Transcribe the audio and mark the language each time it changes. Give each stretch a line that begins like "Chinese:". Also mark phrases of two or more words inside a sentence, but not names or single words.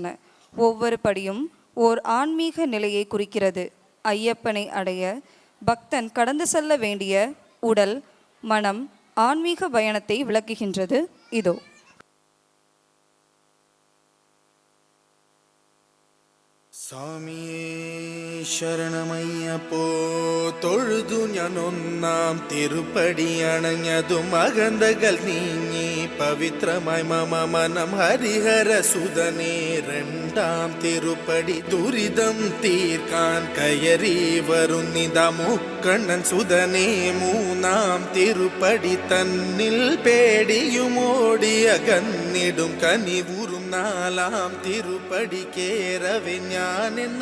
Tamil: ஒவ்வொரு படியும் ஓர் ஆன்மீக நிலையை குறிக்கிறது. ஐயப்பனை அடைய பக்தன் கடந்து செல்ல வேண்டிய உடல், மனம், ஆன்மீக பயணத்தை விளக்குகின்றது இதோ.
Malayalam: சாமியே ശരണമയ്യപ്പോ തൊഴുതു ഞാൻ ഒന്നാം തിരുപ്പടി അണഞ്ഞതും അകന്തകൾ നീങ്ങി പവിത്രമായി മമ മനം ഹരിഹര സുതനേ രണ്ടാം തിരുപ്പടി ദുരിതം തീർക്കാൻ കയറി വരുന്നിത മുക്കണ്ണൻ സുതനേ മൂന്നാം തിരുപ്പടി തന്നിൽ പേടിയുമോടി അകന്നിടും കനിവുറും നാലാം തിരുപ്പടി കേറവെ ഞാൻ എന്ന